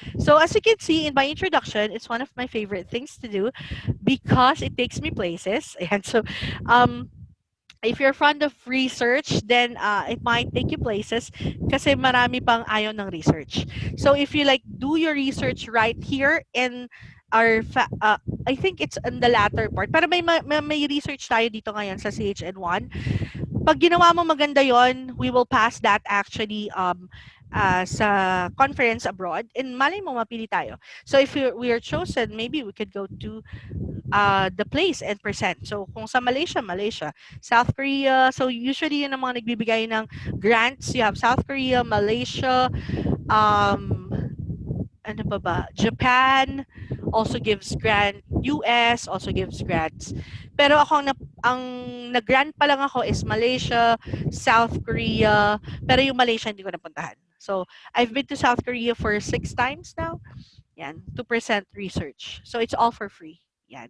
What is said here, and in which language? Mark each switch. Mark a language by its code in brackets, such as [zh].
[en] So as you can see in my introduction, it's one of my favorite things to do because it takes me places. And so if you're fond of research, then it might take you places [tl] kasi marami pang ayaw ng research. [en] So if you like do your research right here in our I think it's in the latter part. [tl] Pero may research tayo dito ngayon sa CHN1. Pag ginawa mo maganda yon, [en] we will pass that actually [tl] sa conference abroad and malay mo mapili tayo. [en] So if we are chosen, maybe we could go to the place and present. [tl] So kung sa Malaysia, South Korea, so usually yun ang mga nagbibigay ng grants. [en] You have South Korea, Malaysia, ano pa ba? Japan also gives grant, US also gives grants. [tl] Pero ako ang nag-grant pa lang ako is Malaysia, South Korea, pero yung Malaysia hindi ko napuntahan. [en] So, I've been to South Korea for 6 times now. Yan, 2% research. So, it's all for free. Yan.